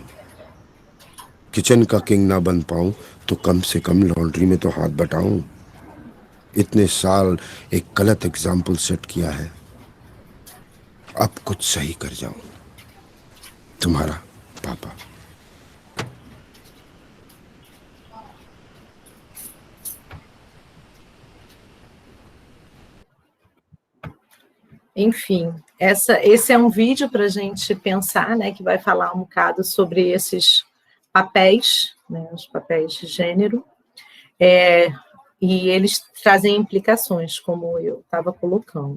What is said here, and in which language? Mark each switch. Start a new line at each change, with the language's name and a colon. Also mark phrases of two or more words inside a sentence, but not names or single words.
Hindi: किचन का किंग ना बन पाऊं तो कम से कम लॉन्ड्री में तो हाथ बटाऊं। इतने साल एक गलत
English: example set
Hindi: किया है, अब कुछ सही कर जाऊं। तुम्हारा पापा।
Portuguese: Enfim, esse é um vídeo para a gente pensar, né, que vai falar um bocado sobre esses papéis, né, os papéis de gênero, e eles trazem implicações, como eu estava colocando.